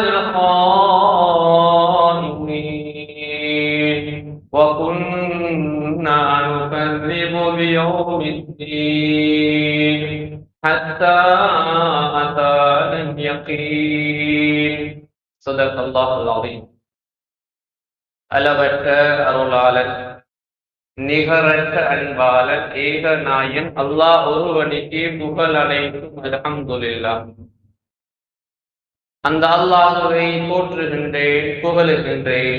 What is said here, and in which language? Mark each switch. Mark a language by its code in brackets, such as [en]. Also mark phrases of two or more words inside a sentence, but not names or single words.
[ar] الخائضين وكنا نكذب بيوم الدين حتى أتانا اليقين صدق الله العظيم. [ta] அளவற்ற அருளாளன் நிகரற்ற அன்பாளன் ஏக நாயன் அல்லாஹ் ஒருவனுக்கே புகழ் அனைத்தும் அல்ஹம்துலில்லாஹ். அந்த அல்லாஹ்வை போற்றுகின்றேன், புகழுகின்றேன்.